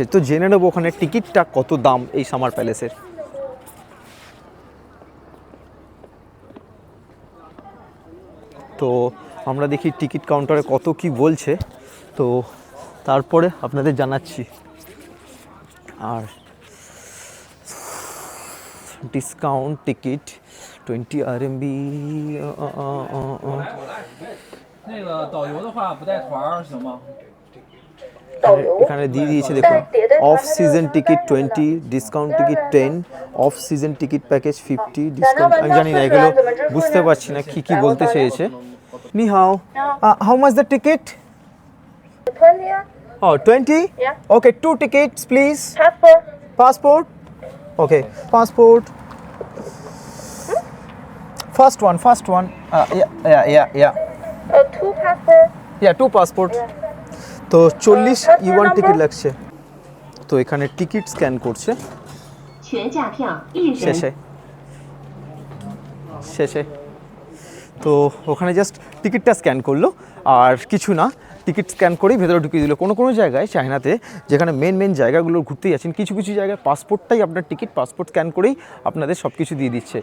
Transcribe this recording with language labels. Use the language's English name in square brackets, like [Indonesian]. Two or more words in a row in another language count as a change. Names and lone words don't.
[Bangla] তো জেনে নেবো ওখানে টিকিটটা কত দাম এই সামার প্যালেসের। তো আমরা দেখি টিকিট কাউন্টারে কত কি বলছে, তো তারপরে আপনাদের জানাচ্ছি। [English] আর discount ticket 20 RMB [Chinese] 那个导游的话不带团儿行吗？ [Bangla] এখানে দিয়ে দিয়েছে দেখুন, [English] off season ticket 20, discount ticket 10, off season ticket package 50, discount. [Bangla] আমি জানি না, এগুলো বুঝতে পারছি না কি কি বলতে চেয়েছে। [Chinese] 你好, [English] How much the ticket? 20 Oh, 20? Yeah. Okay, 2 tickets, please. passport. Passport? Okay, passport. First one. Yeah. 2 passport. Yeah, 2 passport. [Bangla] তো 40 ইউয়ান টিকিট লাগছে। তো এখানে টিকিট স্ক্যান করছে। [Chinese] 全价票一人。 [Bangla] শেষে তো ওখানে জাস্ট টিকিটটা স্ক্যান করলো, আর কিছু না, টিকিট স্ক্যান করেই ভেতরে ঢুকিয়ে দিল। কোনো কোনো জায়গায় চায়নাতে যেখানে মেন জায়গাগুলো ঘুরতে যাচ্ছেন, কিছু কিছু জায়গায় পাসপোর্টটাই আপনার টিকিট, পাসপোর্ট স্ক্যান করেই আপনাদের সব কিছু দিয়ে দিচ্ছে।